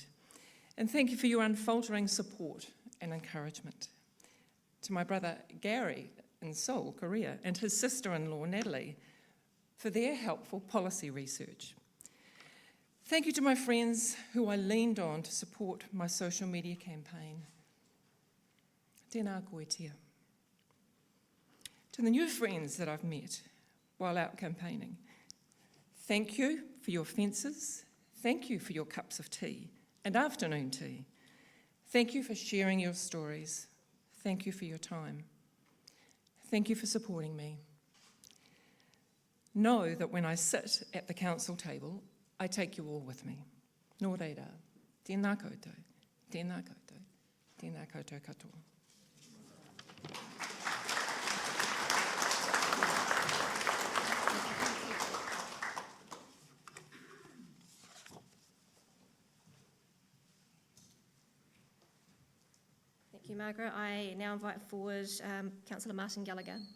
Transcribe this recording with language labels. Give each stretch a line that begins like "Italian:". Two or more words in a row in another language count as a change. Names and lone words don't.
English: And thank you for your unfaltering support and encouragement. To my brother, Gary, in Seoul, Korea, and his sister-in-law, Natalie, for their helpful policy research. Thank you to my friends who I leaned on to support my social media campaign.
Māori: Tēnā koe tia.
English: To the new friends that I've met while out campaigning, thank you for your fences, thank you for your cups of tea and afternoon tea. Thank you for sharing your stories. Thank you for your time. Thank you for supporting me. Know that when I sit at the council table, I take you all with me.
Māori: Nō reira, tēnā koutou, tēnā koutou, tēnā koutou katoa.
English: Thank you, Margaret. I now invite forward Councillor Martin Gallagher.